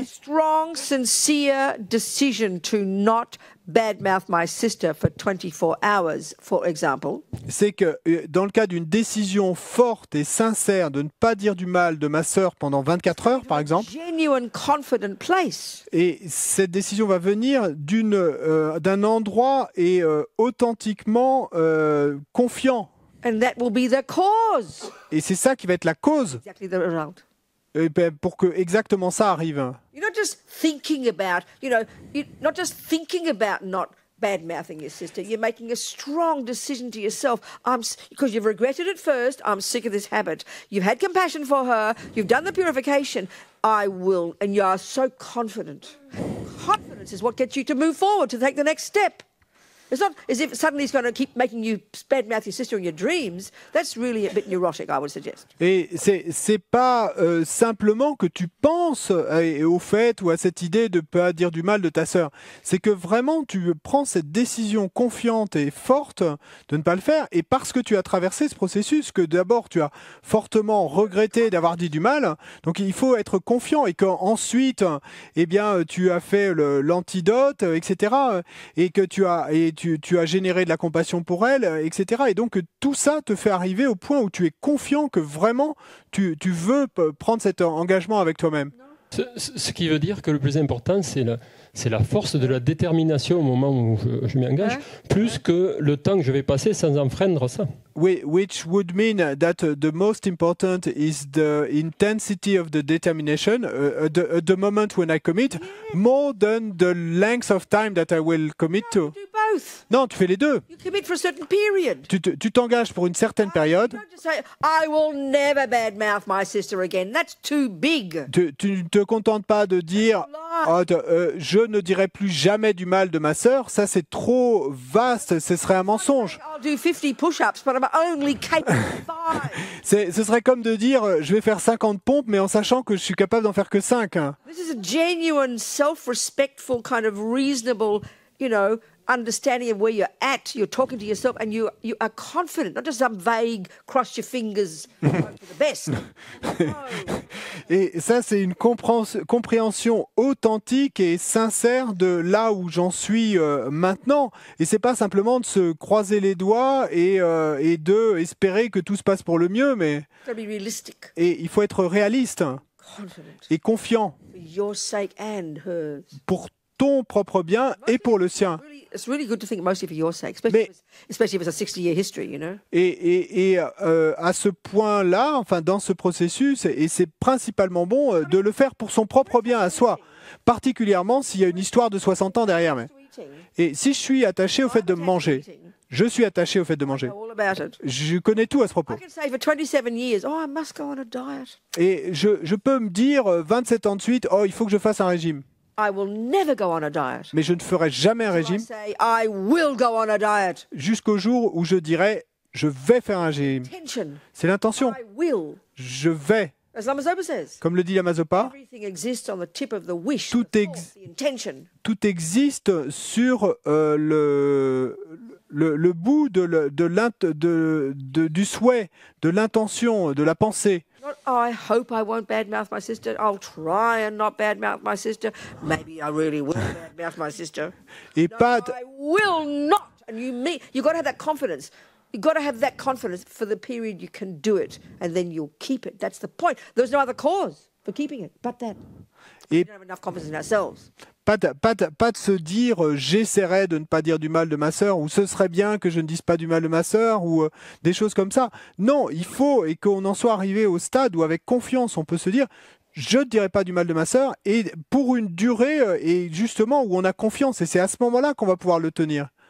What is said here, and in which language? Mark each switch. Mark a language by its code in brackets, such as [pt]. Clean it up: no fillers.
[en] A strong, sincere decision to not badmouth my sister for 24 hours, for example. [fr] C'est que dans le cas d'une décision forte et sincère de ne pas dire du mal de ma sœur pendant 24 heures, par exemple, [en] Genuine, confident place. [fr] Et cette décision va venir d'un endroit et authentiquement confiant. [en] And that will be the cause. [fr] Et c'est ça qui va être la cause. [en] Exactly the result. [fr] Pour que exactement ça arrive. [en] You're not just thinking about, you're not just thinking about not bad-mouthing your sister. You're making a strong decision to yourself. Because you've regretted it first. I'm sick of this habit. You've had compassion for her. You've done the purification. I will. And you are so confident. Confidence is what gets you to move forward, to take the next step. It's not as if suddenly it's going to keep making you badmouth your sister in your dreams. That's really a bit neurotic, I would suggest. [fr] Et c'est pas simplement que tu penses au fait ou à cette idée de pas dire du mal de ta sœur. C'est que vraiment tu prends cette décision confiante et forte de ne pas le faire. Et parce que tu as traversé ce processus, que d'abord tu as fortement regretté d'avoir dit du mal, donc il faut être confiant et qu'ensuite, eh bien, tu as fait l'antidote, etc. Et que tu as généré de la compassion pour elle, etc. Et donc tout ça te fait arriver au point où tu es confiant que vraiment tu veux prendre cet engagement avec toi-même. Ce qui veut dire que le plus important, c'est la force de la détermination au moment où je m'y engage, plus que le temps que je vais passer sans enfreindre ça. [en] Which would mean that the most important is the intensity of the determination at the moment when I commit, more than the length of time that I will commit to. Do both. [fr] Non, tu fais les deux. [en] You commit for a certain period. [fr] Tu t'engages pour une certaine période. [en] You don't just say, I will never badmouth my sister again. That's too big. [fr] Tu ne te contentes pas de dire je ne dirai plus jamais du mal de ma sœur. Ça, c'est trop vaste. Ce serait un mensonge. [en] I'll do 50 push-ups, but I'm only capable of 5. [fr] Ce serait comme de dire je vais faire 50 pompes, mais en sachant que je suis capable d'en faire que 5. [en] This is a genuine, self-respectful, kind of reasonable, understanding of where you're at. You're talking to yourself and you are confident, not just some vague, cross your fingers, hope for the best. No. [fr] Et ça, c'est une compréhension authentique et sincère de là où j'en suis maintenant. Et c'est pas simplement de se croiser les doigts et de espérer que tout se passe pour le mieux, mais [en] It's gotta be realistic, [fr] et il faut être réaliste [en] confident, [fr] et confiant [en] for your sake and hers. [fr] pour ton propre bien et pour le sien. [en] It's really good to think mostly for your sake, especially if it's a 60-year history, [fr] Et à ce point-là, enfin dans ce processus, et c'est principalement bon de le faire pour son propre bien à soi, particulièrement s'il y a une histoire de 60 ans derrière. Et si je suis attaché au fait de manger, je suis attaché au fait de manger. [en] All about it. [fr] Je connais tout à ce propos. [en] I can say for 27 years, I must go on a diet. [fr] Et je peux me dire 27 ans de suite, il faut que je fasse un régime. [en] I will never go on a diet. [fr] Mais je ne ferai jamais un [en] I [fr] régime [en] say, I will go on a diet. [fr] jusqu'au jour où je dirai je vais faire un régime. [en] Intention. [fr] C'est l'intention. [en] I will. [fr] Je vais. [en] As Lamazopa says, [fr] Comme le dit Lamazopa, [en] everything exists on the tip of the wish, [fr] Tout [en] the thought, the intention. [fr] tout existe sur le bout du souhait, de l'intention, de la pensée. [en] Not, I hope I won't badmouth my sister. I'll try and not badmouth my sister. Maybe I really will badmouth my sister. [fr] Et [en] No, [fr] pas, [en] I will not. And you've got to have that confidence. You've got to have that confidence for the period you can do it, and then you'll keep it. That's the point. There's no other cause for keeping it but that. We [fr] et [en] don't have enough confidence in ourselves. [fr] pas de se dire j'essaierai de ne pas dire du mal de ma sœur, ou ce serait bien que je ne dise pas du mal de ma sœur, ou des choses comme ça. Non, il faut, et qu'on en soit arrivé au stade où avec confiance on peut se dire je ne dirai pas du mal de ma sœur, et pour une durée et justement où on a confiance, et c'est à ce moment-là qu'on va pouvoir le tenir.